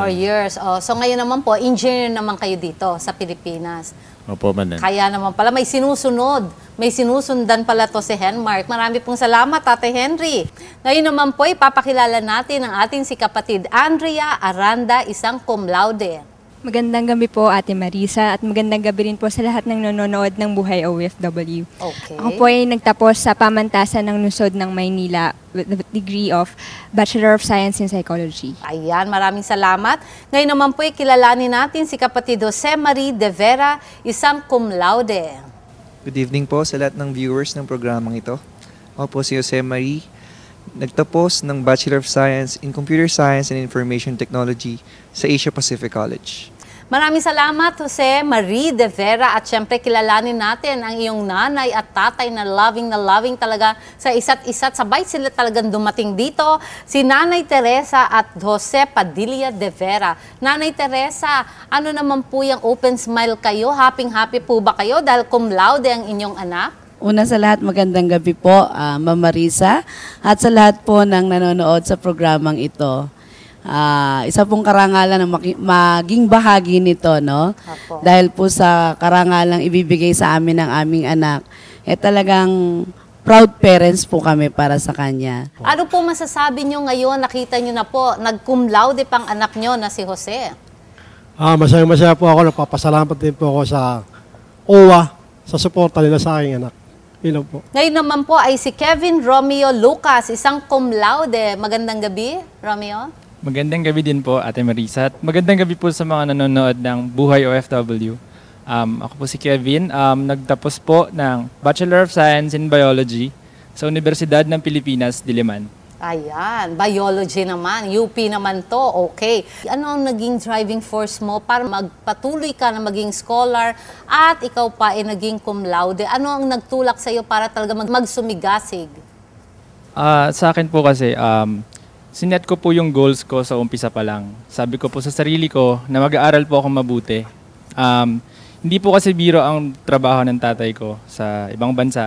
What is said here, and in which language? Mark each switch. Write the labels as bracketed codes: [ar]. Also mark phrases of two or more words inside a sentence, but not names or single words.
[en] 4 years. [tl] So ngayon naman po, engineer naman kayo dito sa Pilipinas. Opo, madam. Kaya naman pala, may sinusunod. May sinusundan pala to si Henmark. Marami pong salamat, Tate Henry. Ngayon naman po, ipapakilala natin ang ating si kapatid Andrea Aranda, isang [la] cum laude. [tl] Magandang gabi po, Ate Marisa, at magandang gabi rin po sa lahat ng nanonood ng Buhay OFW. Okay. Ako po ay nagtapos sa pamantasan ng Lungsod ng Maynila [en] with the degree of Bachelor of Science in Psychology. [tl] Ayan, maraming salamat. Ngayon naman po, kilalanin natin si kapatid Jose Marie de Vera, isang [la] cum laude. [en] Good evening [tl] po sa lahat ng viewers ng programang ito. Ako po si Jose Marie, nagtapos ng [en] Bachelor of Science in Computer Science and Information Technology [tl] sa Asia Pacific College. Maraming salamat, Jose Marie de Vera. At syempre, kilalanin natin ang iyong nanay at tatay na loving talaga sa isa't isa. Sabay sila talagang dumating dito. Si Nanay Teresa at Jose Padilla de Vera. Nanay Teresa, ano naman po yung [en] open smile [tl] kayo? Happy po ba kayo dahil [la] cum laude [tl] ang inyong anak? Una sa lahat, magandang gabi po, Ma'am Marisa, at sa lahat po ng nanonood sa programang ito. Isa pong karangalan na maging bahagi nito, no? Apo. Dahil po sa karangalang ibibigay sa amin ng aming anak, talagang [en] proud parents [tl] po kami para sa kanya. Ano po masasabi nyo ngayon? Nakita nyo na po, nag- [la] cum laude [tl] pang anak nyo na si Jose. Masaya-masaya po ako. Nagpapasalamat din po ako sa OWA sa suporta nila sa aking anak. Ilaw po. Ngayon naman po ay si Kevin Romeo Lucas, isang [la] cum laude. [tl] Magandang gabi, Romeo. Magandang gabi din po, Ate Marisa. At magandang gabi po sa mga nanonood ng Buhay OFW. Ako po si Kevin. Nagtapos po ng [en] Bachelor of Science in Biology [tl] sa Universidad ng Pilipinas, Diliman. Ayan, biology naman, UP naman to, okay. Ano ang naging [en] driving force [tl] mo para magpatuloy ka na maging scholar at ikaw pa ay naging [la] cum laude? [tl] Ano ang nagtulak sa iyo para talaga magsumigasig? Sa akin po kasi, sinet ko po yung goals ko sa umpisa pa lang. Sabi ko po sa sarili ko na mag-aaral po ako mabuti. Hindi po kasi biro ang trabaho ng tatay ko sa ibang bansa.